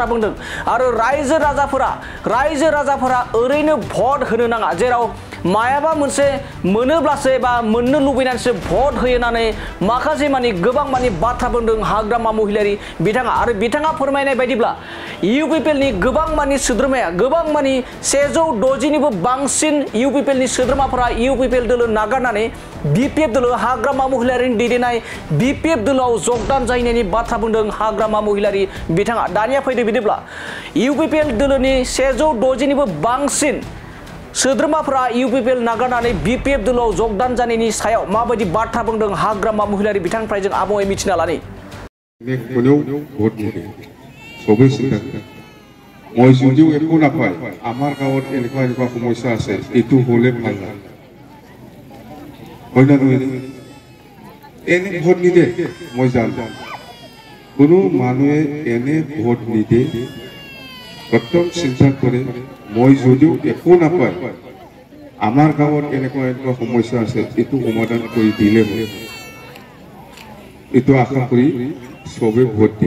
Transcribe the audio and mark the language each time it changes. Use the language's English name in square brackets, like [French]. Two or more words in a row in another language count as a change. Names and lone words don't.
[Bodo] बुंदों आरो रायजो राजाफोरा ओरैनो भट होनो नाङा जेराव मायाबा मोनसे मोनोब्लासो बा मोननो लुबैनानैसो भट होयो होननानै माखासे मानि गोबां मानि बाथ्रा बुंदों हाग्रामा महिलारि बिथाङा आरो बिथाङा फोरमायनाय बायदिब्ला इउपिपिएलनि गोबां मानि सोद्रोमाया गोबां मानि 160निबो बांसिन इउपिपिएलनि सोद्रोमाफोरा इउपिपिएल दोलो नागारनानै बिपिएफ दोलो हाग्रामा महिलारिनि दैदेननाय बिपिएफ दोलोआव जगदान जाहैनायनि बाथ्रा बुंदों हाग्रामा महिलारि बिथाङा। दानिया फैदो बिदिब्ला इउपिपिएल दोलोनि 160निबो बांसिन सोद्रोमाफोरा इउपिपिएल नागारनानै बिपिएफ दोलोआव जगदान जानायनि सायाव माबायदि बाथ्रा बुंदों हाग्रामा महिलारि बिथांनिफ्राय जों आबुङै मिथिना लानि। [Assamese] মই যদিও একো নাপায় আমার গাঁৱত এনেকুৱা সমস্যা আছে এইটো হলে ভাল লাগে হয় না নহয় এনে ভোট নিদে মই জানো কোনো মানুহে এনে ভোট নিদে প্রথম চিন্তা করে মই যদিও একো নাপায় আমার গাঁৱত এনেকুৱা সমস্যা আছে এইটো সমাধান কৰি দিলে হয় এইটো আশা কৰি সবে ভোট দিয়ে।